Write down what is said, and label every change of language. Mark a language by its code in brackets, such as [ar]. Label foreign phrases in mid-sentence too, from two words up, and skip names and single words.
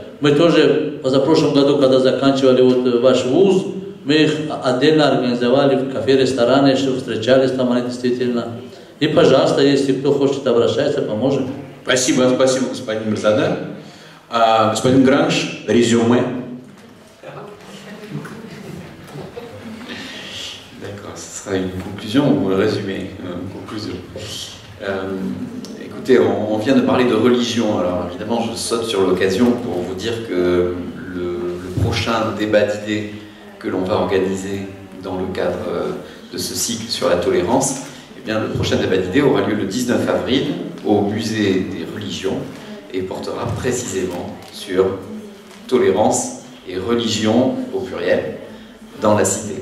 [ru] Мы тоже позапрошлом году, когда заканчивали вот ваш вуз, мы их отдельно организовали в кафе, рестораны, чтобы встречались там они действительно. И, пожалуйста, если кто хочет, обращаться, поможем. Спасибо, спасибо, господин Мирзаде. Господин Гранж, резюме. [fr] D'accord, ce sera une conclusion ou un résumé? Conclusion. Écoutez, on vient de parler de religion, alors évidemment je saute sur l'occasion pour vous dire que le prochain débat d'idées que l'on va organiser dans le cadre de ce cycle sur la tolérance, eh bien, le prochain débat d'idées aura lieu le 19 avril au musée des religions et portera précisément sur tolérance et religion au pluriel dans la cité.